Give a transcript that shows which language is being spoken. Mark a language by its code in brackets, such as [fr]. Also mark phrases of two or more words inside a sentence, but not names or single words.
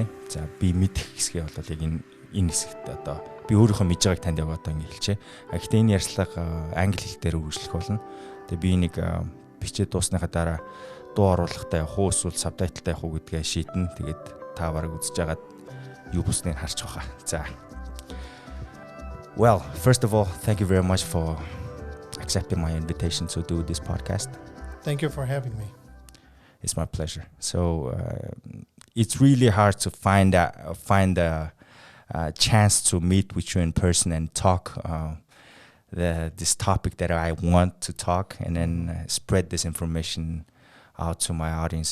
[mn] За би мэдэх хэсгээ бол яг энэ хэсэгт одоо би өөрийнхөө мэдж байгааг танд яг одоо ингэ хэлчихэ. Гэхдээ энэ ярилцлага англи хэл дээр үргэлжлэх болно. Тэгээд би нэг бичээд дуусныхаа дараа дуу оруулахтай явах уу эсвэл сабтайтлтай явах уу гэдгээ шийднэ. Тэгээд та бараг үзэж байгаад юу бүснээр харж байгаа. За. [en] Well, first of all, thank you very much for accepting my invitation to do this podcast. Thank you for having me. It's my pleasure. So it's really hard to find a chance to meet with you in person and talk this topic that I want to talk and then spread this information out to my audience.